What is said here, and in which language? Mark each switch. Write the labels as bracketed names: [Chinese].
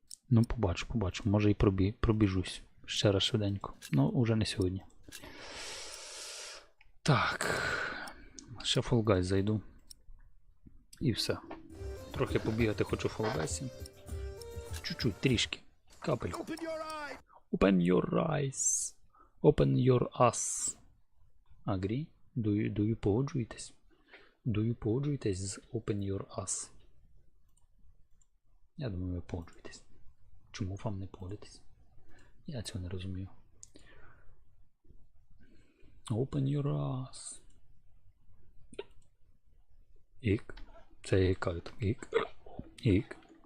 [Ukrainian] Ну, побачу. Може і пробіжусь. Ще раз швиденько. Ну, уже не сьогодні. Так. Ще в Fall Guys зайду. І все. Трохи побігати хочу в Fall Guys. Чуть-чуть, трішки. Капельку. [English] Open your eyes. Open your ass. Agree? Do you [Ukrainian] погоджуєтесь? [English] Do you [Ukrainian] погоджуєтесь з [English] Open Your Ass? [Ukrainian] Я думаю, ви погоджуєтесь. Чому вам не погодитесь? Я цього не розумію. [English] Open Your Ass. [Ukrainian] Ік. Це я гікаю так. Ік. Ік.